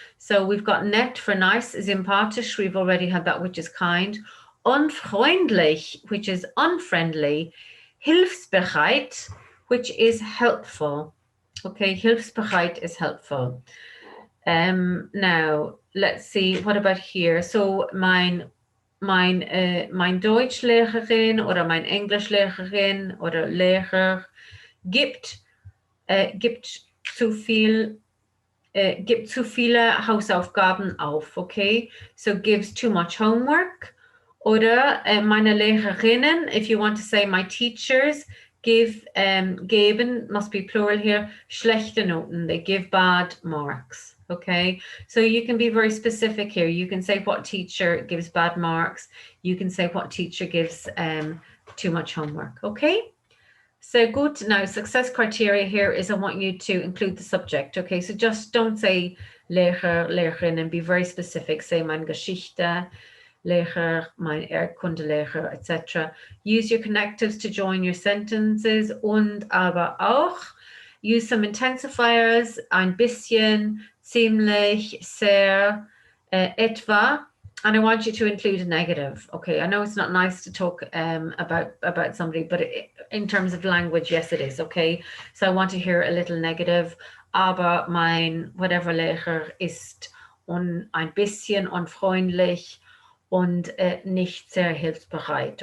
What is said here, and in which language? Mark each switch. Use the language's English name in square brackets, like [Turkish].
[English] So we've got nett for nice, sympathisch. We've already had that, which is kind. Unfreundlich, which is unfriendly. Hilfsbereit, which is helpful. Okay, hilfsbereit is helpful. Now, let's see, what about here? [German] So mein Deutschlehrerin oder mein Englischlehrerin oder Lehrer gibt zu viele Hausaufgaben auf, okay? [English] So gives too much homework. [German] Oder meine Lehrerinnen, [English] if you want to say my teachers, geben, must be plural here, [German] schlechte Noten. [English] They give bad marks, okay? So you can be very specific here. You can say what teacher gives bad marks. You can say what teacher gives too much homework, okay? So good. Now, success criteria here is I want you to include the subject, okay? So just don't say Lehrer, Lehrerin, and be very specific. Say mein Geschichte, Lehrer, mein Erdkundelehrer, etc. Use your connectives to join your sentences und aber auch. Use some intensifiers, ein bisschen, ziemlich, sehr, etwa. And I want you to include a negative. Okay, I know it's not nice to talk about somebody, but in terms of language, yes, it is. Okay, so I want to hear a little negative. [German] Aber mein whatever Lehrer ist ein bisschen unfreundlich und nicht sehr hilfsbereit.